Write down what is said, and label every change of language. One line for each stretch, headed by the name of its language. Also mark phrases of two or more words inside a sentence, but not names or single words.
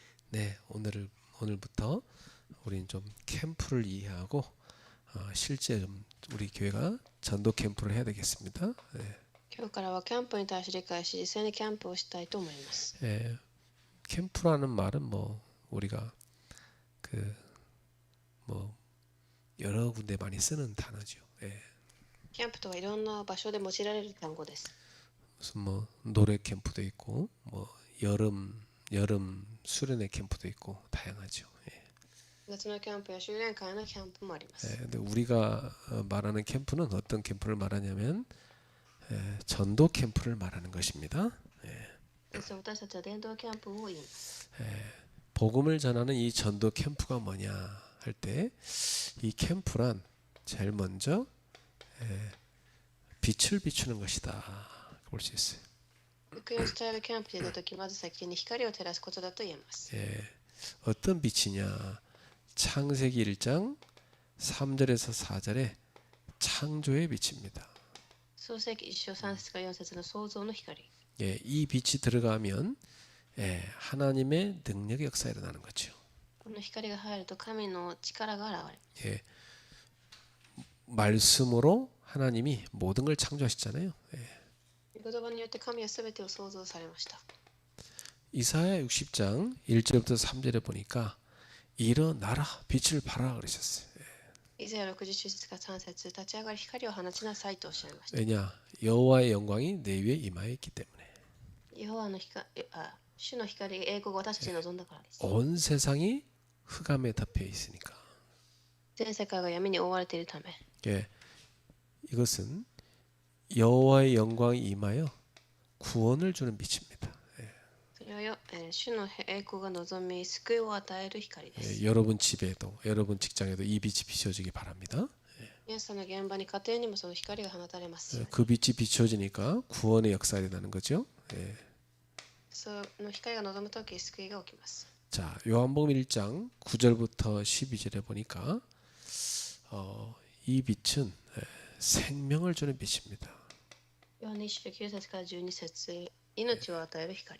Korean: 네, 오늘부터 우리는 좀 캠프를 이해하고 실제 좀 우리 교회가 전도 캠프를 해야 되겠습니다. 네.
Japanese: 今日からはキャンプに対して理解し、実際にキャンプをしたいと思います。
Korean: 예, 캠프라는 말은 뭐 우리가 그 뭐 여러 군데 많이 쓰는 단어죠. 예.
Japanese: キャンプとはいろんな場所で用いられる単語です。
Korean: 무슨 뭐 노래 캠프도 있고 뭐 여름 수련회 캠프도 있고 다양하죠. 예.
Japanese: 夏のキャンプや修練会のキャンプもありま
Korean: 예,
Japanese: す。
Korean: 근데 우리가 말하는 캠프는 어떤 캠프를 말하냐면 전도 캠프를 말하는 것입니다. 예.
Japanese: 実は私たちは伝道キャンプを言います。
Korean: 복음을 전하는 이 전도 캠프가 뭐냐 할 때 이 캠프란 제일 먼저 빛을 비추는 것이다 볼 수 있어요.
Japanese: 福音を伝えるキャンプで出たとき、まず先に光を照らすことだと言えます。
Korean: 어떤 빛이냐? 창세기 1장 3절에서 4절에 창조의 빛입니다.
Japanese: 創世記1章3節から4節の創造の光。
Korean: 이 빛이 들어가면 하나님의 능력의 역사가 일어나는 거죠.
Japanese: この光が入ると神の力が現れる。
Korean: 말씀으로 하나님이 모든 걸 창조하셨잖아요.
Japanese: 御言葉によって神はすべてを創造されました。
Korean: 이사야 60장 1절부터 3절에 보니까 일어나라 빛을 발하라 그러셨어요.
Japanese: イザヤ60節から3節、立ち上がり光を放ちなさいとおっしゃいました。
Korean: 왜냐? 여호와의 영광이 내 위에 임하였기 때문에.
Japanese: 主の光、栄光が私たちに望んだからです。
Korean: 온 세상이 흑암에 덮여 있으니까.
Japanese: 全世界が闇に覆われているため、
Korean: 이것은 여호와의 영광이 임하여 구원을 주는 빛입니다.
Japanese: それは主の栄光が望み、救いを与える光です。
Korean: 여러분 집에도 여러분 직장에도 이 빛이 비춰지기 바랍니다.
Japanese: 皆さんの現場に家庭にもその光が放たれますように。
Korean: 그 빛이 비춰지니까 구원의 역사가 일어나는 거죠.
Japanese: その光が望むとき、救いが起きます。
Korean: 자, 요한복음 1장 9절부터 12절에 보니까 이 빛은 생명을 주는 빛입니다.
Japanese: ヨハネ1章9節から12節、命を与える光。